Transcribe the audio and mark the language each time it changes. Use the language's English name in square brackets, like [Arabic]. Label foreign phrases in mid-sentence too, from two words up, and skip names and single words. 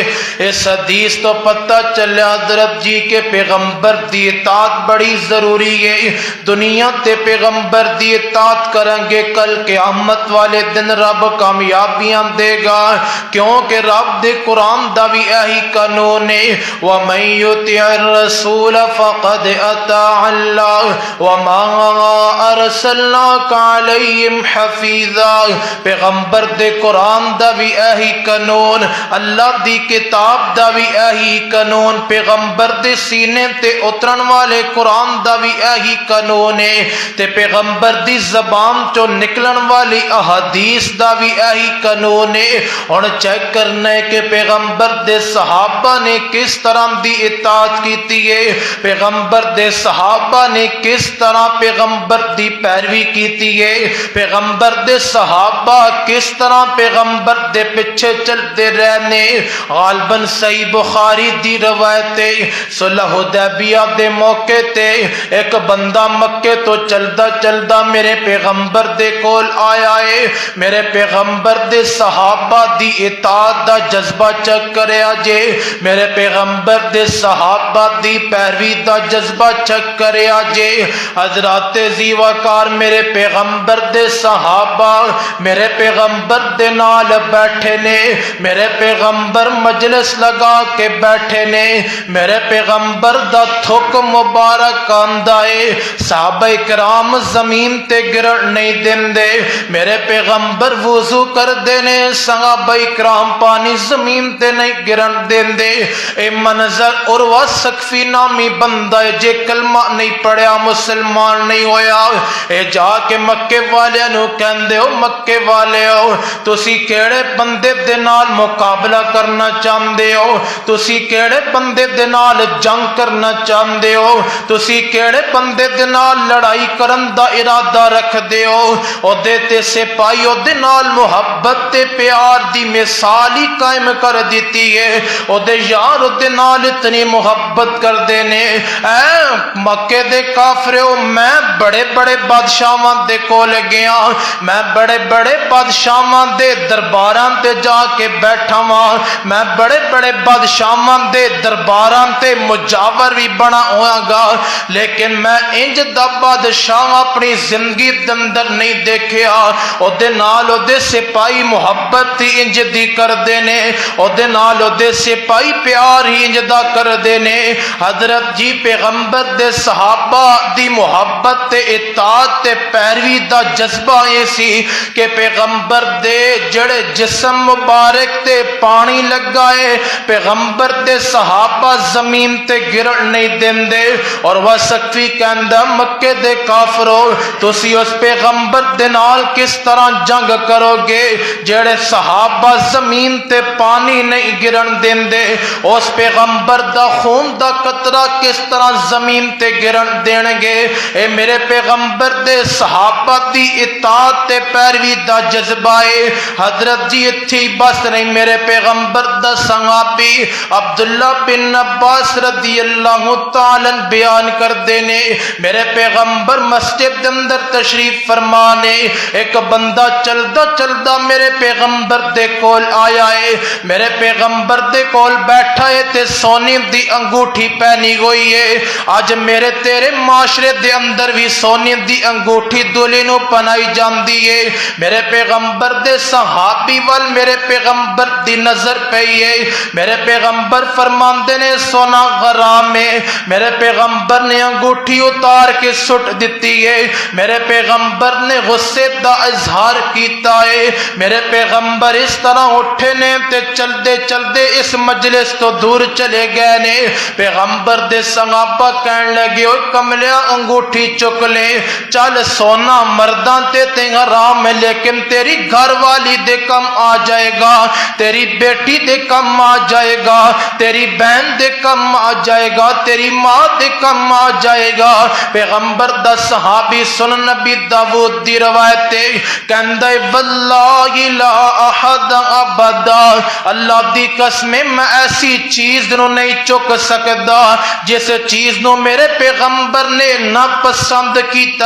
[Punjabi] اس حدیث تو پتہ چلیا حضرت جی کے پیغمبر دی اطاعت بڑی ضروری ہے۔ دنیا تے پیغمبر دی اطاعت کریں گے، کل قیامت والے دن رب کامیابیاں دے گا، کیونکہ رب دے قرآن دا بھی یہی قانون ہے [Arabic] وَمَن يُطِعِ الرَّسُولَ فَقَدْ أَطَاعَ اللَّهَ وَمَا أَرْسَلْنَاكَ عَلَيْهِمْ حَفِيظًا، [Punjabi] پیغمبر دے قرآن دا بھی یہی قانون، اللہ دی کتاب دا بھی یہی قانون، پیغمبر دے سینے تے اترن والے قرآن دا بھی یہی قانون ہے، تے پیغمبر دی زبان چو نکلن والی احادیث دا بھی یہی قانون ہے۔ ہن چیک کرنا ہے کہ پیغمبر دے صحابہ نے کس طرح دی اطاعت کیتی ہے، پیغمبر دے صحابہ نے کس طرح پیغمبر دی پیروی کیتی ہے، پیغمبر دے صحابہ کس طرح پیغمبر دے پیچھے چلتے رہنے۔ غالباً صحیح بخاری دی روایت ہے، صلح حدیبیہ دے موقع تے ایک بندہ مکے تو چلدا چلدا میرے پیغمبر دے کول آیا ہے، میرے پیغمبر دے صحابہ دی اطاعت دا جذبہ چیک کریا جے، میرے پیغمبر دے صحابہ دی پیروی دا جذبہ چیک کریا جے۔ حضرات زی وقار میرے پیغمبر دے صحابہ میرے پیغمبر دے نال بیٹھے نے، میرے پیغمبر مجلس لگا کے بیٹھے نے، میرے پیغمبر دا تھک مبارک آندا ہے، صحابہ کرام زمین تے گرن نہیں دیندے، میرے پیغمبر وضو کر دینے، صحابہ کرام پانی زمین تے نہیں گرن دیندے۔ اے منظر عروہ ثقفی نامی بندہ ہے جے کلمہ نہیں پڑھیا مسلمان نہیں ہویا، اے جا کے مکے والے نو کہندے ہو مکے والے ہو تسی کیڑے بندے دے نال مقابلہ کرنا چاہندے ہو، تسی کیڑے بندے دے نال جنگ کرنا چاہندے ہو، تسی کیڑے بندے دے نال لڑائی کرن دا ارادہ رکھ دیو او دے تے سپاہی او دے نال محبت تے پیار دی مثال ہی قائم کر دیتی ہے او دے یار او دے نال اتنی محبت کر دینے اے مکے دے کافرو میں بڑے بڑے بادشاہاں دے کول گیا میں بڑے بڑے بادشاہاں دے درباراں تے جا کے بیٹھا ہاں میں بڑے بڑے بادشاہاں دے درباراں تے مجاور بھی بنا ہوا گا لیکن میں انج دا بادشاہ اپنی زندگی دے اندر نہیں دیکھیا او دے نال او دے سپاہی محبت ہی انج دی کر دینے او دے نال او دے سپاہی پیار ہی انج دا کر دینے حضرت جی پیغمبر دے صحابہ دی محبت تے اطاعت تے پیروی دا جذبہ یہ سی کہ پیغمبر دے جڑے جسم مبارک تے پانی لگائے پیغمبر دے صحابہ زمین تے گرن نہیں دیندے اور واسقفی کہندا مکے دے کافرو تسی اس پیغمبر دے نال کس طرح جنگ کرو گے جڑے صحابہ زمین تے پانی نہیں گرن دیندے اس پیغمبر دا خون دا قطرہ کس طرح زمین تے گرن دین گے اے میرے پیغمبر دے صحابہ دی اطاعت تے پیروی دا جذبہ ہے حضرت جی اتھی بس نہیں میرے پیغمبر دا صحابی عبداللہ بن عباس رضی اللہ تعالی بیان کر دینے میرے پیغمبر مسجد اندر تشریف فرمانے ایک بندہ چلدا چلدا میرے پیغمبر دے کول آیا ہے میرے پیغمبر دے کول بیٹھا ہے تے سونے دی انگوٹھی پہنی ہوئی ہے آج میرے تیرے معاشرے دے اندر بھی سونے دی انگوٹھی دولے نو پہنائی جاندی ہے میرے پیغمبر دے صحابی وال میرے پیغمبر دی نظر پئی ہے میرے پیغمبر فرماندے نے سونا غرام ہے میرے پیغمبر نے انگوٹھی اتار کے سٹ دیتی ہے میرے پیغمبر نے غصے دا اظہار کیتا ہے میرے پیغمبر اس طرح اٹھے نے تے چلدے چلدے اس مجلس تو دور چلے گئے نے پیغمبر دے صحابہ کہن لگے او کملیا انگوٹھی چک لے چل سونا مرداں تے حرام ہے لیکن تیری گھر والی دے کم آ جائے گا تیری بیٹی دے کم آ جائے گا تیری بہن دے کم آ جائے گا تیری ماں دے کم آ جائے گا پیغمبر دا صحابی سن نبی داود دی روایت کہندا [Arabic] واللہ لا احد ابدا [Punjabi] اللہ دی قسم میں ایسی چیز نو نہیں چک سکدا جس چیز نو میرے پیغمبر نے نہ پسند کیتا